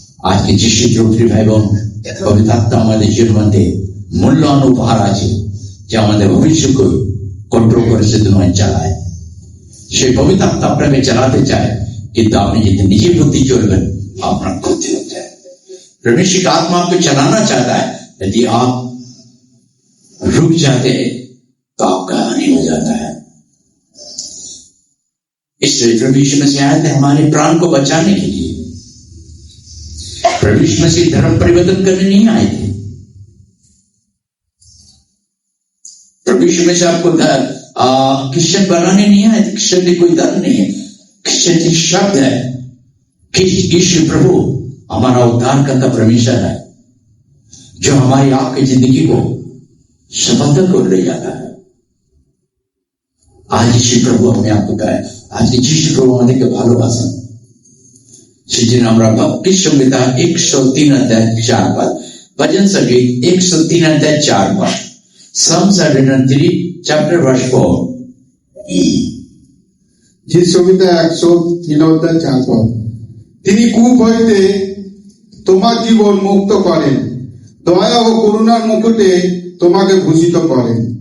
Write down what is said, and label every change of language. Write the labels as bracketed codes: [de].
[bn] আজকে যিশু প্রিয় ভাই বোন, পবিত্র আত্মা আমাদের জীবনে মূল্যবান উপহার আছে, যে আমাদের ভবিষ্যৎকে কন্ট্রোল করে সে তোমায় চালায়। সেই পবিত্র আত্মা আপনাকে চালাতে চায়, কিন্তু আপনি যদি নিজে বুদ্ধি চলবেন আপনার ক্ষতি [hi] होता है। परमेश्वर का आत्मा आपको चलाना चाहता है, यदि आप रुक जाते हैं तो आपका हानि हो जाता है। इसलिए प्रभु यीशु मसीह आए थे हमारे प्राण को बचाने के लिए। प्रभु यीशु मसीह धर्म परिवर्तन करने नहीं आए थे। प्रभु यीशु मसीह आपको क्रिश्चियन बनाने नहीं आए थे। क्रिश्चियन कोई धर्म नहीं है, क्रिश्चियन एक शब्द है कि यीशु प्रभु हमारा उद्धार करता परमेश्वर है, जो हमारी आपकी जिंदगी को सफलता को ले जाता है। आज यीशु प्रभु हमें आपको कहे, आज यीशु प्रभु हमारे के [bn] ভালোবাসেন। সেদিন আমরা ভক্তি সংহিতা [hi] 103 अध्याय 4 पद, भजन संगीत 103 अध्याय 4 पद, [en] Psalms 103 chapter verse 4। [bn] যে সংহিতা 103 অধ্যায় 4 পদ, তিনি কূপ হইতে তোমার জীবন মুক্ত করেন, দয়া ও করুণার মুকুটে তোমাকে ভূষিত করেন।